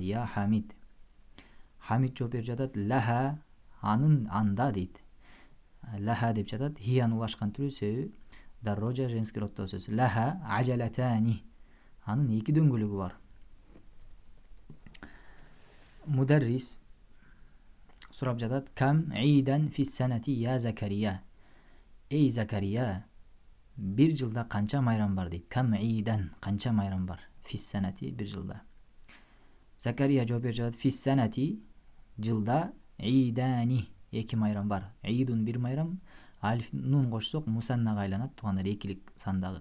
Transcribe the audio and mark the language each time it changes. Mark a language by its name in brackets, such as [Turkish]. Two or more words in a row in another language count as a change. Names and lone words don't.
[Kyrgyz] Я Хамид. Хамид жооп берип жатат. Лаха, анын анда дейт. Лаха деп жатат. Хиян улашкан түрү, себеби даррожа [Russian] женский роддо [Kyrgyz] сөз. [Arabic] لها عجلتان. [Kyrgyz] Анын эки дөңгөлөгү бар. Мударрис сурап жатат. [Arabic] كم عيدا في السنة يا زكريا. [Kyrgyz] Эй Закария, бир жылда канча майрам бар дейт. [Arabic] كم عيدا, [Kyrgyz] канча майрам бар? [Arabic] في السنة, [Kyrgyz] бир жылда. Закария жооп берип жатат. [Arabic] في السنة, [Kyrgyz] жылда идани, эки майрам бар. Идун бир майрам, алиф нун кошсок мусаннага айланат, туугандар экилик сандагы.